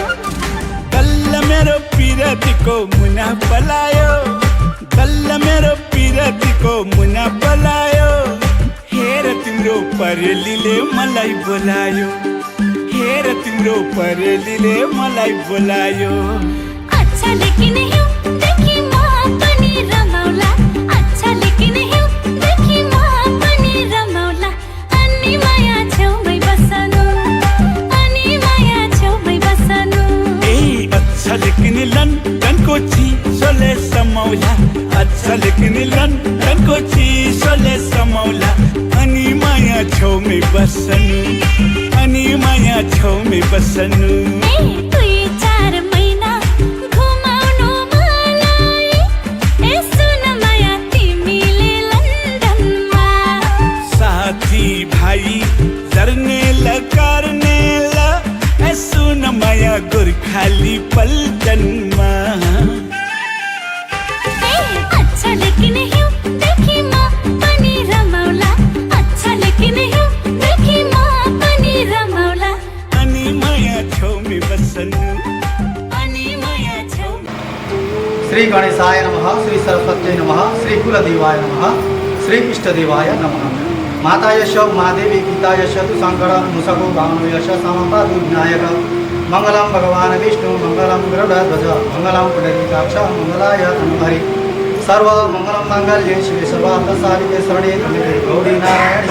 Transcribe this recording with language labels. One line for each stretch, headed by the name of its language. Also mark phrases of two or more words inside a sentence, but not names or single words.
Nepali: गल्ल मेरो पिरतीको मुना पलायो, गल्ल मेरो पिरतीको मुना पलायो। हेर तिम्रो परेलीले मलाई बोलायो, हेर तिम्रो परेलीले मलाई बोलायो।
Hindi: अच्छा लेकिन
Nepali: हिउँदेखि म पनि रमाउला,
Hindi: अच्छा लेकिन
Nepali: हिउँदेखि म पनि रमाउला। अनि माया छेउमै बस्नु, अनि माया छेउमै बस्नु।
Hindi: अच्छा लेकिन
Nepali: लंदनको चिसोले समाउला,
Hindi: अच्छा लेकिन
Nepali: लंदनको चिसोले समाउला। अनि माया छेउमै बस्नु, अनि माया छेउमै बस्नु। 2-4 महिना घुमाउनु मलाई, सुन माया तिमीले लन्डनमा। साथी भाइ जर्नेल खाली पलटनमा
Hindi: अच्छा लेकिन
Nepali: हिउँ देखि म पनि रमाउला
Hindi: अच्छा लेकिन
Nepali: हिउँ देखि म पनि रमाउला अनि माया छेउमै बस्नु अनि माया छेउमै
Sanskrit: श्री गणेशाय नमः, श्री सरस्वत्यै नमः, श्री कुलदेवाय नमः, श्री इष्टदेवाय नमः। माता यश उमादेवी गीता यश तु शङ्कर मुसको भावनो यश समपादु विनायक मङ्गलं भगवान् विष्णु मङ्गलं गरुडध्वज मङ्गलं पुण्डरीकाक्ष मङ्गलाय तनुहरि सर्वमङ्गलं माङ्गल्ये शिवे सर्वार्थसाधिके शरणे त्र्यम्बके गौरी नारायणी